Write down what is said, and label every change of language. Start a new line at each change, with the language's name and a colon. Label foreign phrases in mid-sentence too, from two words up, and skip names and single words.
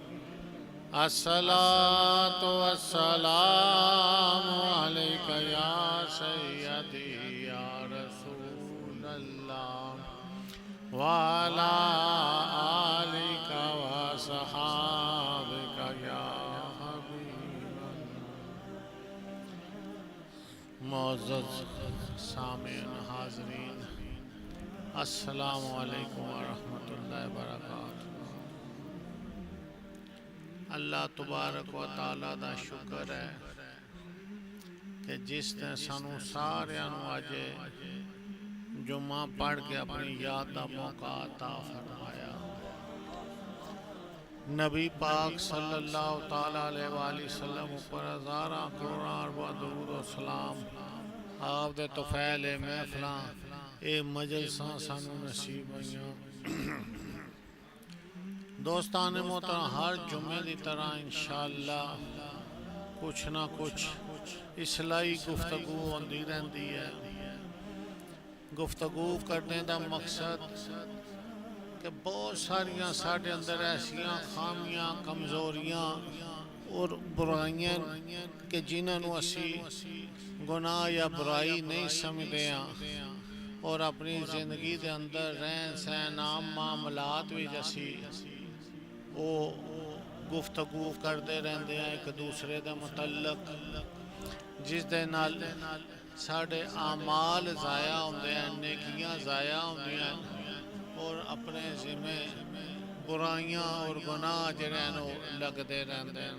Arabic: الصلاة والسلام عليك يا سيدي يا رسول الله وعلى آلك وصحابك يا حبيب
Urdu: معزز سامعین حاضرین
Arabic: السلام علیکم ورحمۃ اللہ وبرکاتہ۔
Punjabi: اللہ تبارک و تعالیٰ دا شکر ہے کہ جس نے سانو سارے اج جمعہ پڑھ کے اپنی یاد دا موقع عطا فرمایا۔ نبی پاک صلی اللہ تعالیٰ علیہ وآلہ وسلم اوپر ہزاراں کروڑاں ارباں درود و سلام آپ دے توفیل محفلاں اے مجلساں سانو نصیب ہوئیاں۔ دوستان محترم، ہر جمعے دی طرح انشاءاللہ کچھ نہ کچھ اصلاحی گفتگو ہوندی رہندی ہے۔ گفتگو کرنے دا مقصد کہ بہت ساریاں ساڈے اندر ایسیاں خامیاں کمزوریاں اور برائیاں کہ جنہاں نو اسی گناہ یا برائی نہیں سمجھتے ہیں اور اپنی زندگی دے اندر رہن سہن عام معاملات بھی جیسی وہ گفتگو کرتے رہتے ہیں ایک دوسرے دے متعلق، جس دے نال ساڑھے اعمال ضائع ہوندے ہیں، نیکیاں ضائع ہوندی ہیں اور اپنے ذمہ برائیاں اور گناہ جڑے ہیں لگتے رہتے ہیں۔